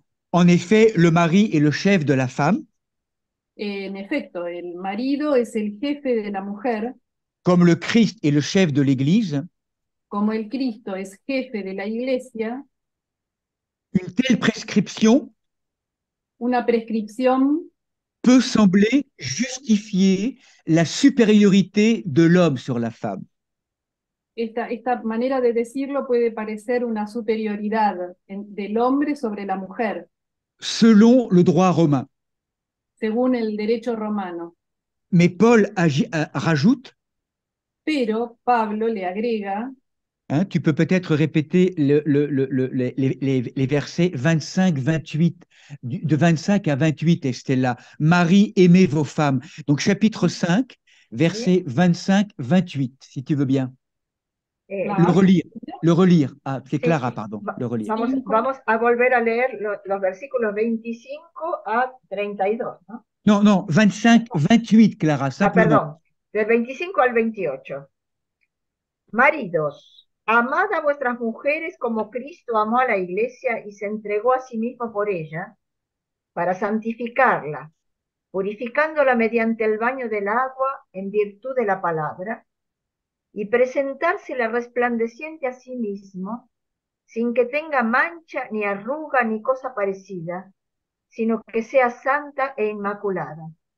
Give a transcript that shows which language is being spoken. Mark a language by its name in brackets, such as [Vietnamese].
[French] En effet, le mari est le chef de la femme. [Spanish] En efecto, el marido es el jefe de la mujer. [French] Comme le Christ est le chef de l'Église. [Spanish] Como el Cristo es jefe de la Iglesia. [French] Une telle prescription [Spanish] una prescripción [French] peut sembler justifier la supériorité de l'homme sur la femme. [Spanish] esta manera de decirlo puede parecer una superioridad del hombre sobre la mujer, [French] selon le droit romain. [Spanish] según el derecho romano. [French] Mais Paul rajoute, [Spanish] Pero Pablo le agrega, [French] hein, tu peux peut-être répéter les versets 25-28, de 25 à 28, Estella. Marie, aimez vos femmes. Donc chapitre 5, versets 25-28, si tu veux bien. [Spanish] Claro. [French] Le relire. Ah, c'est [Spanish] Sí, Clara, sí. [French] pardon, le relire. [Spanish] Vamos a volver a leer los versículos 25 a 32, ¿no? [French] Non, 25-28, Clara, simplement. [Spanish] Perdón, del 25 al 28. Maridos, amad a vuestras mujeres como Cristo amó a la iglesia y se entregó a sí mismo por ella, para santificarla, purificándola mediante el baño del agua en virtud de la palabra, y presentársela resplandeciente a sí mismo, sin que tenga mancha, ni arruga, ni cosa parecida, sino que sea santa e inmaculada.